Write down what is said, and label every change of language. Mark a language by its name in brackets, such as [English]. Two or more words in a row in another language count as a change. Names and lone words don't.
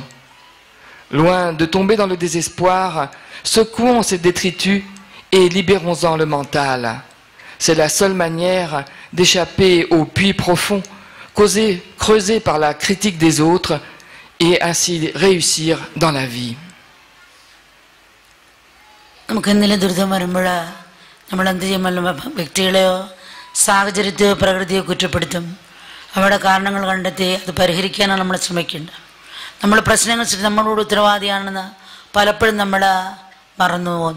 [French] Loin de tomber dans le désespoir, secouons ces détritus et libérons-en le mental. C'est la seule manière d'échapper au puits profond, creusé par la critique des autres, et ainsi réussir dans la vie. [Malayalam] നമുക്ക് എന്തെങ്കിലും ദുരിതം വരുമ്പോൾ നമ്മൾ എന്ത് ചെയ്യുമല്ലോ, വ്യക്തികളെയോ സാഹചര്യത്തെയോ പ്രകൃതിയോ കുറ്റപ്പെടുത്തും. അവരുടെ കാരണങ്ങൾ കണ്ടെത്തി അത് പരിഹരിക്കാനാണ് നമ്മൾ ശ്രമിക്കേണ്ടത്. നമ്മൾ പ്രശ്നങ്ങൾ നമ്മളോട് ഉത്തരവാദിയാണെന്ന് പലപ്പോഴും നമ്മൾ മറന്നു പോകുന്നു.